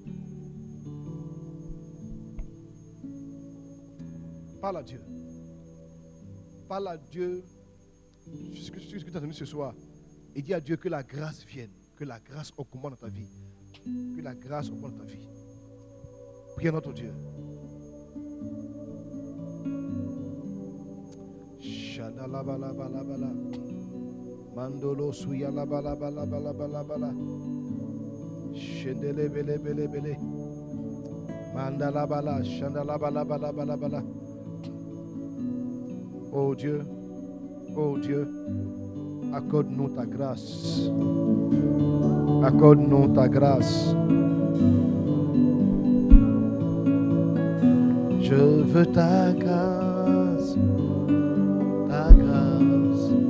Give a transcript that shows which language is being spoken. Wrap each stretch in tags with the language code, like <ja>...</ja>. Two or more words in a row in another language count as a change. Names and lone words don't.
<fr>Parle à Dieu. Parle à Dieu. Ce que tu as entendu ce soir. Et dis à Dieu que la grâce vienne. Que la grâce augmente dans ta vie. Que la grâce augmente dans ta vie. Prie à notre Dieu. Shandalabalabala. Mandolo suya la bala bala bala bala bala. Shendele bele bele bele. Mandala bala shandala bala bala bala bala. Oh Dieu, accorde-nous ta grâce. Accorde-nous ta grâce. Je veux ta grâce, ta grâce.</fr>